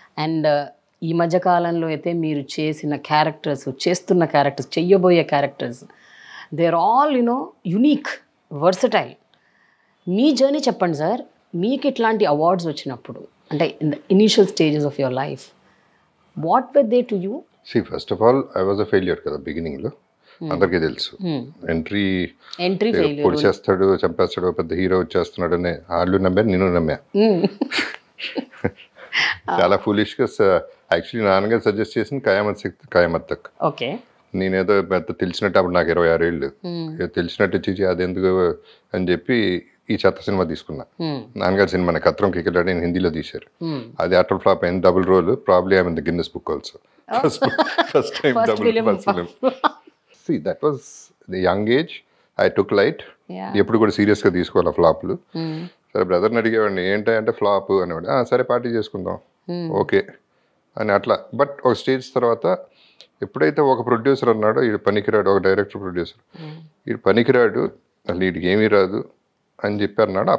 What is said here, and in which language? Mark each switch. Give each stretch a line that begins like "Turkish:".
Telugu: And ఈ మధ్యకాలంలో అయితే మీరు చేసిన క్యారెక్టర్స్, చేస్తున్న characters, చెయ్యబోయే characters,
English: They are all unique, versatile.
Telugu: మీ journey చెప్పండి సార్. మీకు ఇట్లాంటి అవార్డ్స్ వచ్చినప్పుడు, అంటే
English: In the initial stages of your life, what were they to you? See, first of all, I was a failure
Telugu: కదా బిగినింగ్లో, అందరికీ తెలుసు. Entry పొడి చేస్తాడు, చంపేస్తాడు, పెద్ద హీరో వచ్చేస్తున్నాడు అని వాళ్ళు నమ్మారు, నేను నమ్మా. చాలా ఫూలిష్గా. యాక్చువల్లీ నాన్నగారు సజెస్ట్ చేసింది ఖయామత్ తక్. నేనేదో పెద్ద తెలిసినట్టు, అప్పుడు నాకు 26 ఏళ్ళు, తెలిసినట్టు చీచి అదెందుకు అని చెప్పి ఈ చెత్త సినిమా తీసుకున్నా. నాన్నగారి సినిమా కత్రం కికెట్ నేను హిందీలో తీశారు, అది అటర్ ఫ్లాప్ అయింది, double role,
English: Probably I in the Guinness book also. First time double film. See, that was the young age. I took light.
Telugu: ఎప్పుడు కూడా సీరియస్గా తీసుకోవాలి ఫ్లాప్లు. సరే బ్రదర్ని అడిగేవాడిని ఏంటంటే ఫ్లాప్ అనేవాడు, సరే పార్టీ చేసుకుందాం ఓకే అని అట్లా. బట్ ఒక స్టేజ్ తర్వాత ఎప్పుడైతే ఒక ప్రొడ్యూసర్ అన్నాడో వీడు పనికిరాడు, ఒక డైరెక్టర్ ప్రొడ్యూసర్, వీడు పనికిరాడు, అసలు వీడికి ఏమీ రాదు అని చెప్పి అన్నాడు.